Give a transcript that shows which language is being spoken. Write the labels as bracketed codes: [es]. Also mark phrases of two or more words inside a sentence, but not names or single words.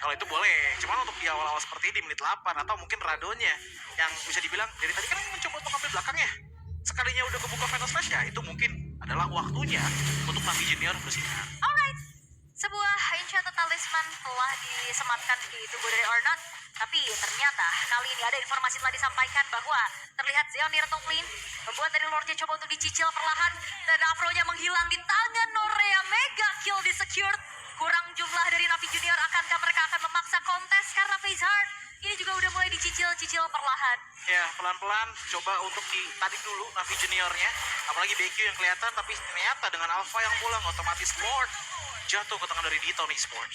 [id] Nah, kalau itu boleh, cuman untuk di awal-awal seperti ini di menit 8 atau mungkin Radonya yang bisa dibilang dari tadi kan mencoba untuk ambil belakangnya, sekalinya udah kebuka Final Slash ya, itu mungkin adalah waktunya untuk Navi Junior bersinar. Alright, sebuah Enchanted Talisman telah disematkan di tubuh dari Ornat. Tapi ternyata kali ini ada informasi telah disampaikan bahwa terlihat Zeon di [en] top lane, [id] membuat dari Lordnya coba untuk dicicil perlahan, dan Afronya menghilang di tangan Norea. [en] Mega kill di secured. [id] Kurang jumlah dari Navi Junior, akankah mereka akan memaksa kontes karena Facehard ini juga udah mulai dicicil-cicil perlahan. Ya, pelan-pelan coba untuk ditarik dulu Navi Juniornya, apalagi BQ yang kelihatan, tapi ternyata dengan Alpha yang pulang otomatis Lord jatuh ke tangan dari Diton Esports.